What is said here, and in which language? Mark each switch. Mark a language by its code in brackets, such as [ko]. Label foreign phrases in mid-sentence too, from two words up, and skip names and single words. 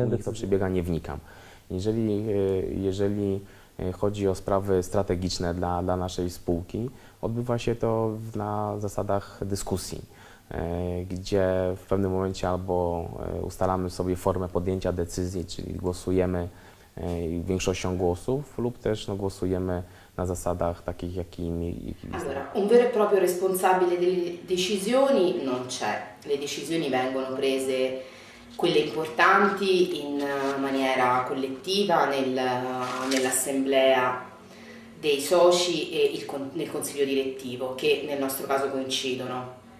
[pl] Niech to przebiega, nie wnikam. Jeżeli chodzi o sprawy strategiczne dla naszej spółki, odbywa się to na zasadach dyskusji, gdzie w pewnym momencie albo ustalamy sobie formę podjęcia decyzji, czyli głosujemy większością głosów, lub też głosujemy na zasadach takich, jakimi... [it] Allora, un vero e proprio responsabile delle decisioni non c'è. Le decisioni vengono prese, quelle importanti, in maniera collettiva nell'assemblea dei soci e nel consiglio direttivo, che nel nostro caso coincidono.